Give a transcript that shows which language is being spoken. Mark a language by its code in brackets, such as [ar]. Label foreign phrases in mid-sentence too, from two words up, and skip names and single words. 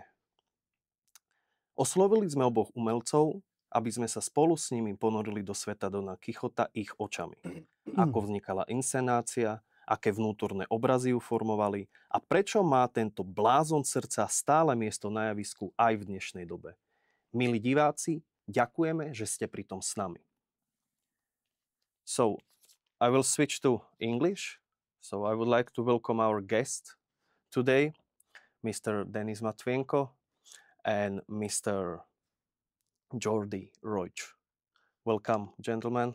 [sk] Oslovili sme oboch umelcov, aby sme sa spolu s nimi ponorili do sveta Dona Quixota ich očami. Ako vznikala inscenácia, aké vnútorné obrazy ju formovali a prečo má tento blázon srdca stále miesto na javisku aj v dnešnej dobe. Milí diváci, ďakujeme, že ste pri tom s nami. [en] So, I will switch to English. So I would like to welcome our guest today, Mr. Denis Matvienko and Mr. Jordi Roig. Welcome, gentlemen.